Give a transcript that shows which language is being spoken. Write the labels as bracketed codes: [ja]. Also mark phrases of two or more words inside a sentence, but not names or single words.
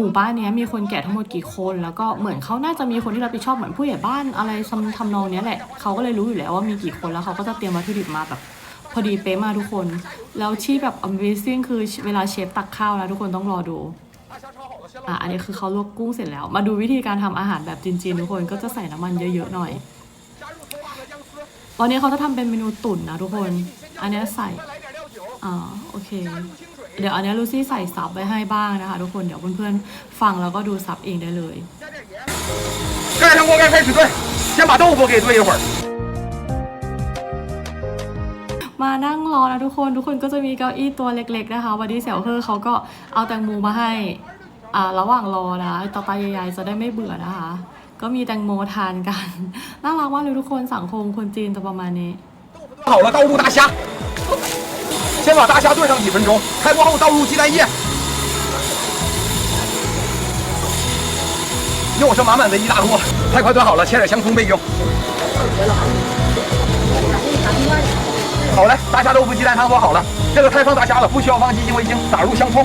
[th] มู่บ้านนี้มีคนแก่ทั้งหมดกี่คนแล้วก็เหมือนเขาน่าจะมีคนที่รับผิดชอบเหมือนผู้ใหญ่บ้านอะไรทำนองนี้แหละเขาก็เลยรู้อยู่แล้วว่ามีกี่คนแล้วเขาก็จะเตรียมวัตถุดิบมาแบบพอดีเป๊ะมาทุกคนแล้วที่แบบ Amazing คือเวลาเชฟตักข้าวนะทุกคนต้องรอดูอันนี้คือเขาลวกกุ้งเสร็จแล้วมาดูวิธีการทำอาหารแบบจีนๆทุกคนก็จะใส่น้ำมันเยอะๆหน่อย วันนี้เขาจะทำเป็นเมนูตุ๋นนะทุกคนอันนี้ใส่โอเคเดี๋ยวอันนี้ลูซี่ใส่ซับไว้ให้บ้างนะคะทุกคนเดี๋ยวเพื่อนๆฟังแล้วก็ดูซับเองได้เลย [zh] 盖上锅盖开始炖，先把豆腐给炖一会儿。 [th] มานั่งรอนะทุกคนก็จะมีเก้าอี้ตัวเล็กๆนะคะวันนี้เสี่ยวเคอร์เขาก็เอาแตงโมมาให้ระหว่างรอนะต่อไปยายๆจะได้ไม่เบื่อนะคะก็มีแตงโมทานกันน่ารักมากเลยทุกคนสังคมคนจีนจะประมาณนี้ [zh] 好了，倒入大虾，先把大虾炖上几分钟，开锅后倒入鸡蛋液，又是满满的一大锅，太快炖好了，切点香葱备用。好嘞，大虾豆腐鸡蛋汤做好了，这个开放大虾了，不需要放鸡精味精，打入香葱。